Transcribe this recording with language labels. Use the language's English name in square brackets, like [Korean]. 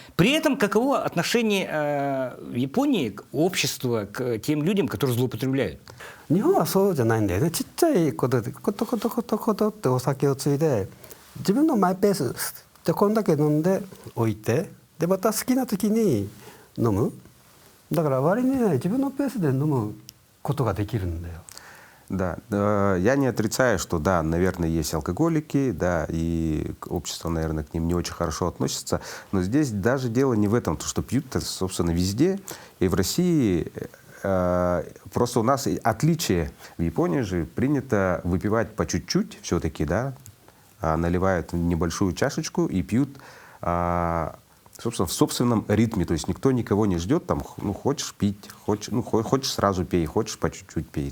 [Russian] При этом каково отношение в Японии к обществу, к тем людям, которые злоупотребляют? [Japanese] 日本はそうじゃないんだよね。ちっちゃいことでコトコトコトコトってお酒をついで自分のマイペースでこんだけ飲んでおいてでまた好きな時に飲む。だから割にね自分のペースで飲むことができるんだよ。 [Russian] Да, я не отрицаю, что да, наверное, есть алкоголики, да, и общество, наверное, к ним не очень хорошо относится, но здесь даже дело не в этом, то, что пьют, собственно, везде, и в России просто у нас отличие. В Японии же принято выпивать по чуть-чуть все-таки, да, наливают небольшую чашечку и пьют, собственно, в собственном ритме, то есть никто никого не ждет, там, ну, хочешь пить, хочешь сразу пей, хочешь по чуть-чуть пей.